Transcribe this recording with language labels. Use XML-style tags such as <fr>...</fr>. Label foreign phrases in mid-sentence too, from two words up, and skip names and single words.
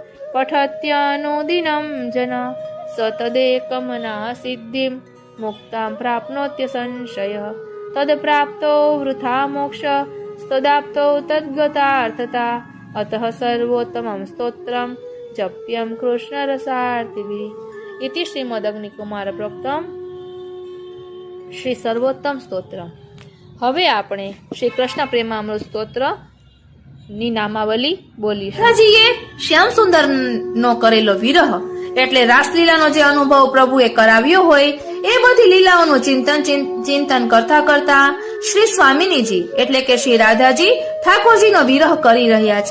<sa>पठत्यनुदिनं जन स तदेकमना सिद्धिं मुक्तां प्राप्नोत्य संशयः तत्प्राप्तो वृथा मोक्ष तदाप्तो तद्गतार्थता अतः सर्वोत्तमं स्तोत्रं जप्यं कृष्णरसार्तिभिः इति श्रीमदग्निकुमार प्रोक्तम श्री सर्वोत्तम स्તોત્ર।</sa> <gu>હવે આપણે શ્રી કૃષ્ણ પ્રેમામૃત સ્તોત્ર ની નામાવલી બોલીશું। રાજીએ શ્યામ સુંદર નો કરેલો વિરહ એટલે રાસલીલાનો જે અનુભવ પ્રભુએ કરાવ્યો હોય એ બધી લીલાઓનું ચિંતન કરતા કરતા શ્રી સ્વામિનીજી એટલે કે શ્રી રાધાજી ઠાકોરજીનો વિરહ કરી રહ્યા છે।</gu>